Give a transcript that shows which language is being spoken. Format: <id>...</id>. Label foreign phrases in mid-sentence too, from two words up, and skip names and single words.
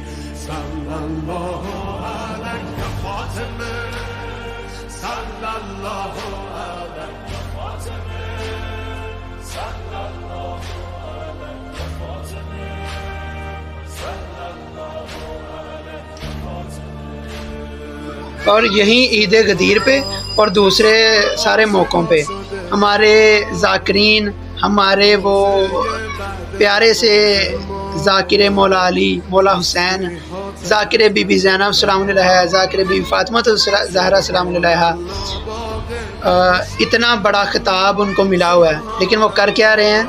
<ar>صلی الله علیه فاطمه، صلی الله علیه فاطمه، صلی الله علیه فاطمه، صلی الله علیه فاطمه.</ar> <ur>اور یہیں عید غدیر پہ اور دوسرے سارے موقعوں پہ ہمارے ذاکرین، ہمارے وہ پیارے سے ذاکر مولا علی، مولا حسین، ذاکر بی بی زینب</ur> <ar>سلام علیہا،</ar> <ur>ذاکر بی بی فاطمہ زہرا</ur> <ar>سلام علیہا،</ar> <ur>اتنا بڑا خطاب ان کو ملا ہوا ہے، لیکن وہ کر کیا رہے ہیں؟</ur>